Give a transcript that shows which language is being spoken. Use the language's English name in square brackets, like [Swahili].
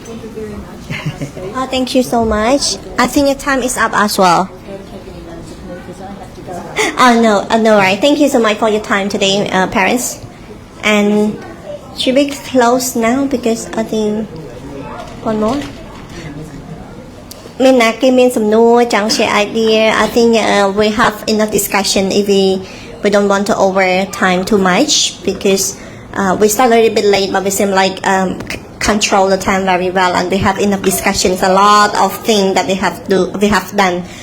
[English] Oh, thank you so much. I think the time is up as well. Oh no, right. Thank you so much for your time today, parents. And should we close now because I think one more. [Khmer] មានណាគេមានសំណួរចង់ [English] share idea. I think we have enough discussion if we don't want to over time too much because we start a little bit late, but we seem like control the time very well, and we have enough discussions, a lot of things that we have done.